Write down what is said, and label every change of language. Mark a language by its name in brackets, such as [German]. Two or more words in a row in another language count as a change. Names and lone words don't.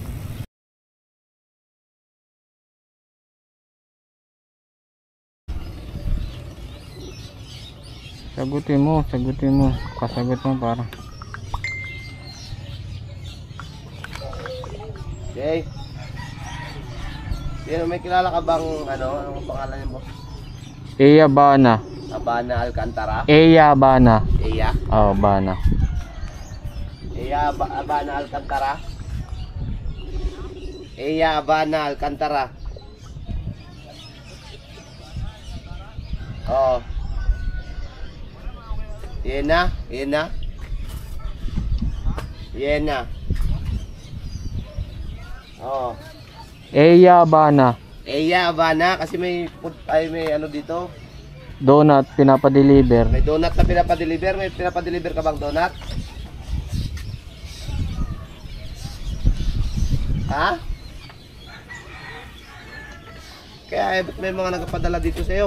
[Filipino] Sagutin mo, kasagot mo para. Okay. May kilala ka bang anong pangalan niya, boss? Eya Bana. Abana Alcantara? Eya Bana. Eya? Oh, Bana. Abana Alcantara? Eya Abana Alcantara. Oh. Yena. Oh. Eya Bana. Eya Abana kasi may dito. Donut pinapadeliver. May donut na pinapadeliver. May pinapadeliver ka bang donut? Ha? Kaya ba't may mga nagpapadala dito sa'yo?